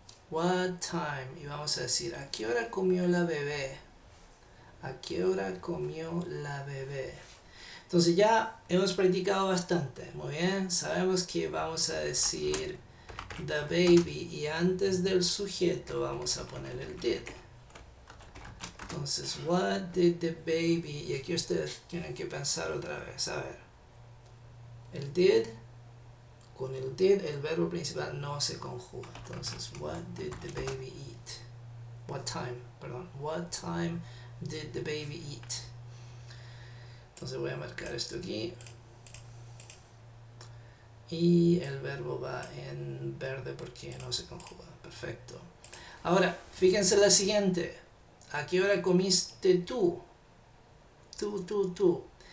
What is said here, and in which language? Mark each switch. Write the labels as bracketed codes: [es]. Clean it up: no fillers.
[en] What time? [es] Y vamos a decir, ¿a qué hora comió la bebé? ¿A qué hora comió la bebé? Entonces ya hemos practicado bastante. Muy bien, sabemos que vamos a decir [en] the baby [es] y antes del sujeto vamos a poner el did. [en] Entonces, what did the baby? [es] Y aquí ustedes tienen que pensar otra vez. A ver, el did, con el did el verbo principal no se conjuga. [en] Entonces, what did the baby eat? What time did the baby eat? [es] Entonces voy a marcar esto aquí. Y el verbo va en verde porque no se conjuga. Perfecto. Ahora, fíjense la siguiente. ¿A qué hora comiste tú? Tú.